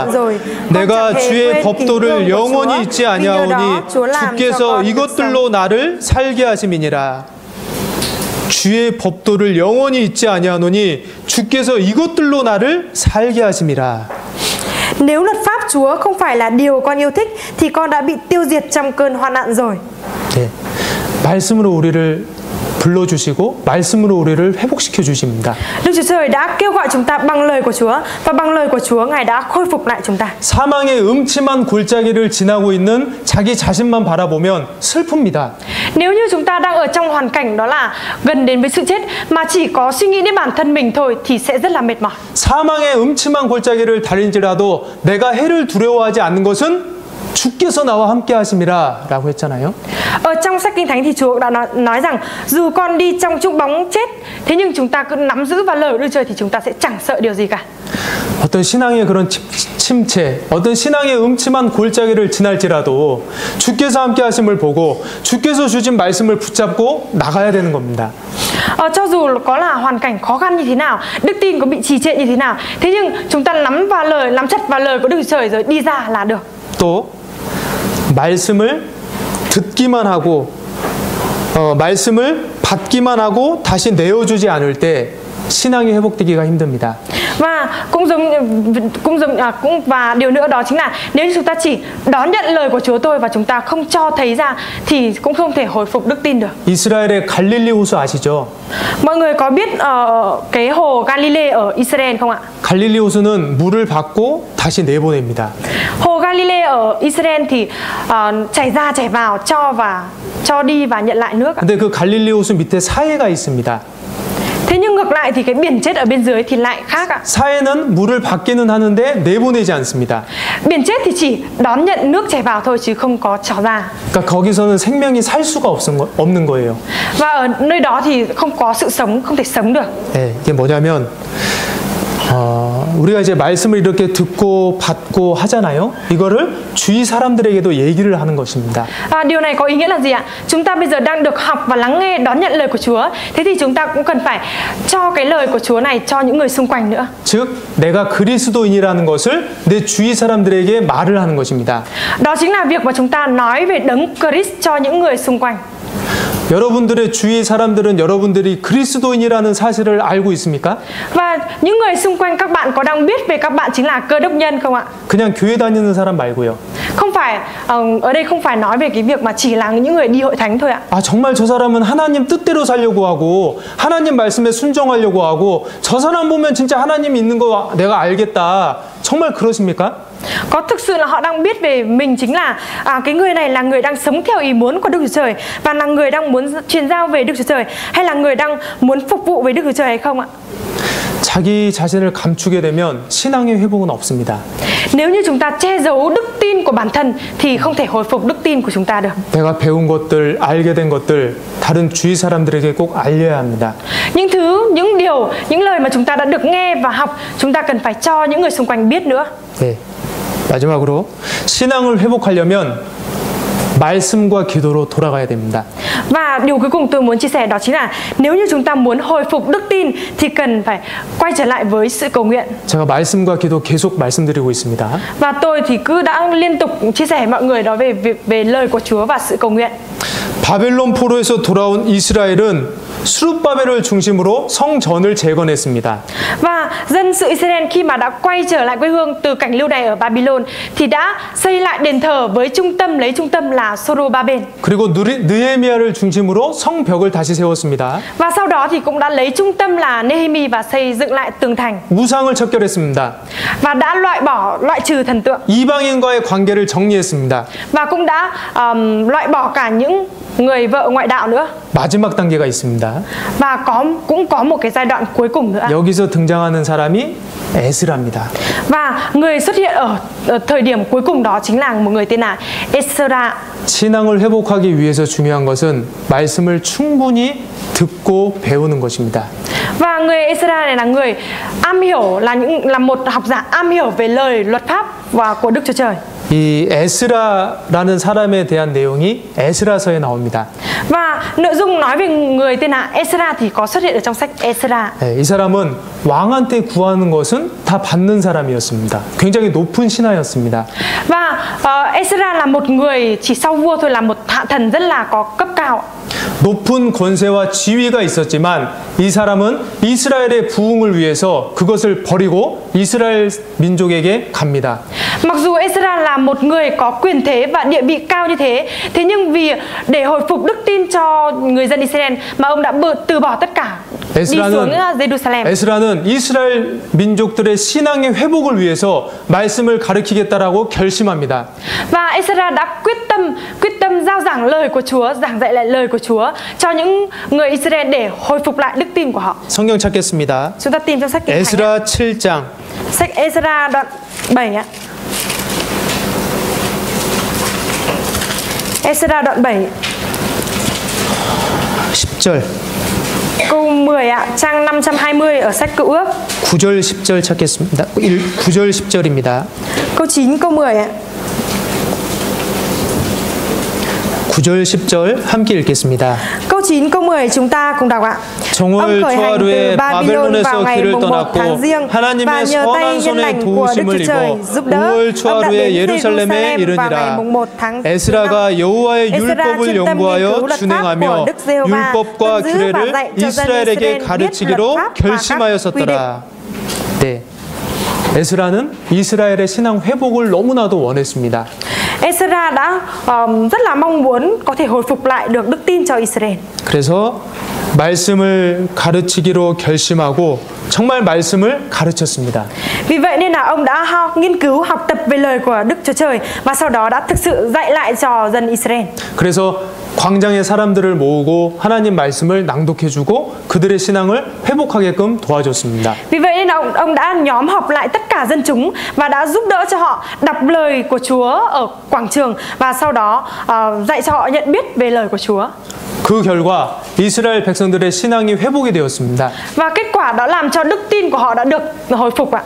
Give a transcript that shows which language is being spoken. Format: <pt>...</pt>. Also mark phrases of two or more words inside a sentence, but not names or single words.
<ko>내가 주의 법도를 영원히 잊지 아니하오니 주께서 이것들로 나를 살게 하심이니라. 주의 법도를 영원히 잊지 아니하노니 주께서 이것들로 나를 살게 하심이라.</ko> <vi>Nếu luật pháp Chúa không phải là điều con yêu thích thì con đã bị tiêu diệt trong cơn hoạn nạn rồi.</vi> <ko>네, 말씀으로 우리를 불러주시고 말씀으로 우리를 회복시켜 주십니다.</ko> <vi>Đức Chúa Trời đã kêu gọi chúng ta bằng lời của Chúa và bằng lời của Chúa Ngài đã khôi phục lại chúng ta.</vi> <ko>사망의 음침한 골짜기를 지나고 있는 자기 자신만 바라보면 슬픕니다.</ko> <vi>Nếu như chúng ta đang ở trong hoàn cảnh đó là gần đến với sự chết mà chỉ có suy nghĩ đến bản thân mình thôi thì sẽ rất là mệt mỏi.</vi> <ko>사망의 음침한 골짜기를 달릴지라도 내가 해를 두려워하지 않는 것은 주께서 나와 함께 하심이라 라고 했잖아요.</ko> <vi>Ở trong sách Kinh Thánh thì Chúa đã nói rằng dù con đi trong chung bóng chết, thế nhưng chúng ta cứ nắm giữ vào lời của Đức Trời thì chúng ta sẽ chẳng sợ điều gì cả.</vi> <ko>어떤 신앙의 그런 침체, 어떤 신앙의 음침한 골짜기를 지날지라도 주께서 함께 하심을 보고 주께서 주신 말씀을 붙잡고 나가야 되는 겁니다.</ko> <vi>Cho dù có là hoàn cảnh khó khăn như thế nào, đức tin có bị trì trệ như thế nào, thế nhưng chúng ta nắm chặt vào lời của Đức Trời rồi đi ra là được.</vi> <ko>또 말씀을 듣기만 하고 말씀을 받기만 하고 다시 내어주지 않을 때 신앙이 회복되기가 힘듭니다.</ko> <vi>Và và điều nữa đó chính là nếu như chúng ta chỉ đón nhận lời của Chúa thôi và chúng ta không cho thấy ra thì cũng không thể hồi phục đức tin được.</vi> <ko>이스라엘의 갈릴리 호수 아시죠?</ko> <vi>Mọi người có biết cái hồ Galilee ở Israel không ạ?</vi> <ko>갈릴리 호수는 물을 받고 다시 내보냅니다.</ko> <vi>Hồ Galilee ở Israel thì chảy ra chảy vào, cho đi và nhận lại nước ạ.</vi> <ko>근데 그 갈릴리 호수 밑에 사해가 있습니다.</ko> <vi>Thế nhưng ngược lại thì cái biển chết ở bên dưới thì lại khác ạ.</vi> <ko>사해는 물을 받기는 하는데 내보내지 않습니다.</ko> <vi>Biển chết thì chỉ đón nhận nước chảy vào thôi chứ không có trào ra.</vi> <ko>그러니까 거기서는 생명이 살 수가 없는 거예요.</ko> <vi>Và ở nơi đó thì không có sự sống, không thể sống được.</vi> <ko>네, 이게 뭐냐면 우리가 이제 말씀을 이렇게 듣고 받고 하잖아요. 이거를 주위 사람들에게도 얘기를 하는 것입니다.</ko> <vi>Điều này có ý nghĩa là gì ạ? Chúng ta bây giờ đang được học và lắng nghe, đón nhận lời của Chúa. Thế thì chúng ta cũng cần phải cho cái lời của Chúa này cho những người xung quanh nữa.</vi> <ko>즉 내가 그리스도인이라는 것을 내 주위 사람들에게 말을 하는 것입니다.</ko> <vi>Đó chính là việc mà chúng ta nói về đấng Christ cho những người xung quanh.</vi> <ko>여러분들의 주위 사람들은 여러분들이 그리스도인이라는 사실을 알고 있습니까?</ko> <vi>Và những người xung quanh các bạn có đang biết về các bạn chính là Cơ Đốc nhân không ạ?</vi> <ko>그냥 교회 다니는 사람 말고요.</ko> <vi>Không phải, ở đây không phải nói về cái việc mà chỉ là những người đi hội thánh thôi ạ.</vi> <ko>아 정말 저 사람은 하나님 뜻대로 살려고 하고 하나님 말씀에 순종하려고 하고 저 사람 보면 진짜 하나님 있는 거 내가 알겠다. 정말 그러십니까?</ko> <vi>Có thực sự là họ đang biết về mình chính là cái người này là người đang sống theo ý muốn của Đức Chúa Trời và là người đang muốn truyền giao về Đức Chúa Trời, hay là người đang muốn phục vụ với Đức Chúa Trời hay không ạ?</vi> <ko>자기 자신을 감추게 되면 신앙의 회복은 없습니다.</ko> <vi>Nếu như chúng ta che giấu đức tin của bản thân thì không thể hồi phục đức tin của chúng ta được.</vi> <ko>내가 배운 것들, 알게 된 것들 다른 주위 사람들에게 꼭 알려야 합니다.</ko> <vi>Những điều, những lời mà chúng ta đã được nghe và học, chúng ta cần phải cho những người xung quanh biết nữa.</vi> <ko>네. 마지막으로 신앙을 회복하려면 말씀과 기도로 돌아가야 됩니다.</ko> <vi>Và điều cuối cùng tôi muốn chia sẻ đó chính là nếu như chúng ta muốn hồi phục đức tin thì cần phải quay trở lại với sự cầu nguyện.</vi> <ko>제가 말씀과 기도 계속 말씀드리고 있습니다.</ko> <vi>Và tôi thì cứ đã liên tục chia sẻ với mọi người đó về lời của Chúa và sự cầu nguyện.</vi> <ko>바벨론 포로에서 돌아온 이스라엘은 수룹바벨을 중심으로 성전을 재건했습니다.</ko> <vi>Và dân sự Israel khi mà đã quay trở lại quê hương từ cảnh lưu đày ở Babylon thì đã xây lại đền thờ với lấy trung tâm là Zorobabel.</vi> <ko>그리고 느헤미야를 중심으로 성벽을 다시 세웠습니다.</ko> <vi>Và sau đó thì cũng đã lấy trung tâm là Nehemi và xây dựng lại tường thành.</vi> <ko>우상을 척결했습니다.</ko> <vi>Và đã loại trừ thần tượng.</vi> <ko>이방인과의 관계를 정리했습니다.</ko> <vi>Và cũng đã loại bỏ cả những người vợ ngoại đạo nữa.</vi> <ko>마지막 단계가 있습니다.</ko> <vi>Và cũng có một cái giai đoạn cuối cùng nữa.</vi> <ko>여기서 등장하는 사람이 에스라입니다.</ko> <vi>Và người xuất hiện ở thời điểm cuối cùng đó chính là một người tên là Esra.</vi> <ko>신앙을 회복하기 위해서 중요한 것은 말씀을 충분히 듣고 배우는 것입니다.</ko> <vi>Và người Esra này là người am hiểu, là một học giả am hiểu về lời luật pháp và của Đức Chúa Trời.</vi> <ko>이 에스라라는 사람에 대한 내용이 에스라서에 나옵니다.</ko> <vi>Và nội dung nói về người tên là Esra thì có xuất hiện ở trong sách Esra.</vi> <ko>네, 이 사람은 왕한테 구하는 것은 다 받는 사람이었습니다. 굉장히 높은 신하였습니다.</ko> <vi>Và Esra là một người chỉ sau vua thôi, là một hạ thần rất là có cấp cao.</vi> <ko>높은 권세와 지위가 있었지만 이 사람은 이스라엘의 부흥을 위해서 그것을 버리고 이스라엘 민족에게 갑니다.</ko> <vi>Mặc dù Esra là một người có quyền thế và địa vị cao như thế, thế nhưng để hồi phục đức tin cho người dân Israel mà ông đã từ bỏ tất cả đi xuống Jerusalem.</vi> <ko>에스라는 이스라엘 민족들의 신앙의 회복을 위해서 말씀을 가르치겠다라고 결심합니다.</ko> <vi>Và Esra đã quyết tâm giao giảng lời của Chúa, giảng dạy lại lời của Chúa cho những người Israel để hồi phục lại đức tin của họ.</vi> <ko>성경 찾겠습니다.</ko> <vi>Chúng ta tìm trong sách Kinh Thánh.</vi> <ko>에스라 7장.</ko> <vi>Sách Esra đoạn 7 ạ. Esra đoạn 7</vi> <ko>10절.</ko> <vi>câu 10 ạ, trang 520 ở sách Cựu Ước.</vi> <ko>9절 10절 찾겠습니다. 9절 10절입니다.</ko> <vi>Câu 9 câu 10 ạ.</vi> <ko>9절 10절 함께 읽겠습니다.</ko> <vi>Câu 9 câu 10 chúng ta cùng đọc ạ.</vi> <ko>정월 초하루에 바벨론에서 길을 떠났고 하나님의 선한 손에 도우심을 입어 5월 초하루에 예루살렘에 이르니라. 에스라가 여호와의 율법을 연구하여 준행하며 율법과 규례를 이스라엘에게 가르치기로 결심하였었더라. 네, 에스라는 이스라엘의 신앙 회복을 너무나도 원했습니다.</ko> <vi>Esra đã rất là mong muốn có thể hồi phục lại được đức tin cho Israel.</vi> <ko>그래서 말씀을 가르치기로 결심하고 정말 말씀을 가르쳤습니다.</ko> <vi>Vì vậy nên là ông đã nghiên cứu học tập về lời của Đức Chúa Trời và sau đó đã thực sự dạy lại cho dân Israel.</vi> <ko>그래서 광장의 사람들을 모으고 하나님 말씀을 낭독해주고 그들의 신앙을 회복하게끔 도와줬습니다.</ko> <vi>Vì vậy nên ông đã nhóm họp lại tất cả dân chúng và đã giúp đỡ cho họ đọc lời của Chúa ở quảng trường và sau đó dạy cho họ nhận biết về lời của Chúa.</vi> <ko>그 결과 이스라엘 백성들의 신앙이 회복이 되었습니다.</ko> <vi>Và kết quả đó làm cho đức tin của họ đã được hồi phục ạ.</vi>